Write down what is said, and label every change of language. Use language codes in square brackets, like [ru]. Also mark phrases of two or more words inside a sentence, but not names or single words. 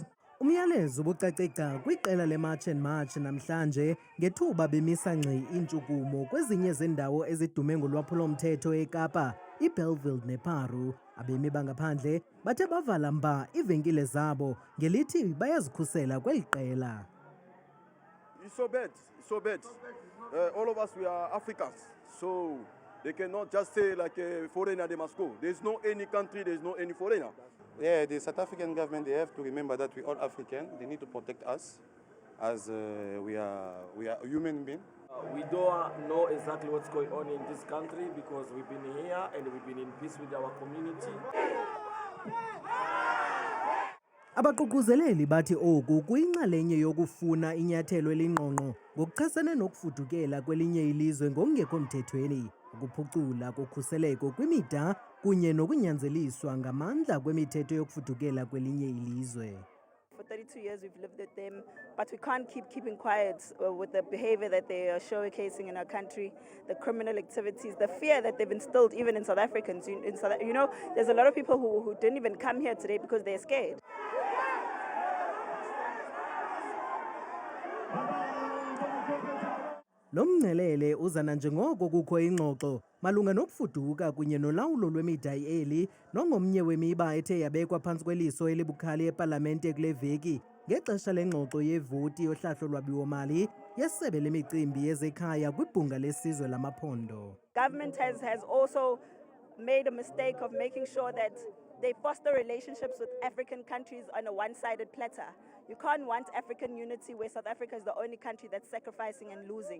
[xh] Umyalezo ubucaceka kwiqela leMarch and March namhlanje ngethuba bemisa ngci intshukumo kwezinye zendawo ezidume ngolwaphulo-mthetho eKapa, iBellville nePaarl. Abemi bangaphandle bathe bavala mba iivenkile zabo ngelithi bayazikhusela kweli qela. [en] It's so bad. all of us, we are Africans. So they cannot just say like a foreigner, they must go. There's no any country, there's no any foreigner. Yeah, the South African government, they have to remember that we all African. They need to protect us as we are human beings. We don't know exactly what's going on in this country because we've been here and we've been in peace with our community. [xh] Abaququzeleli bathi oku kuyinxalenye yokufuna inyathelo elingqongqo ngokuchasene nokufudukela kwelinye ilizwe ngokungekho mthethweni, ukuphucula kokhuseleko kwimida kunye nokunyanzeliswa ngamandla kwemithetho yokufudukela kwelinye ilizwe. [en] For 32 years we've lived with them, but we can't keeping quiet with the behavior that they are showcasing in our country, the criminal activities, the fear that they've instilled even in South Africans. You know, there's a lot of people who didn't even come here today because they're scared. [xh] Lo mngcelele uzana njengoko kukho ingxoxo malunga nokufuduka kunye nolawulo lwemida eli nongomnye wemiba ethe yabekwa phantsi kweliso elibukhali epalamente kule veki ngexesha lengxoxo yevoti yohlahlo lwabiwo-mali yesebe lemicimbi yezekhaya kwibhunga lesizwe lamaphondo. [en] Government has also made a mistake of making sure that they foster relationships with African countries on a one-sided platter. You can't want African unity where South Africa is the only country that's sacrificing and losing.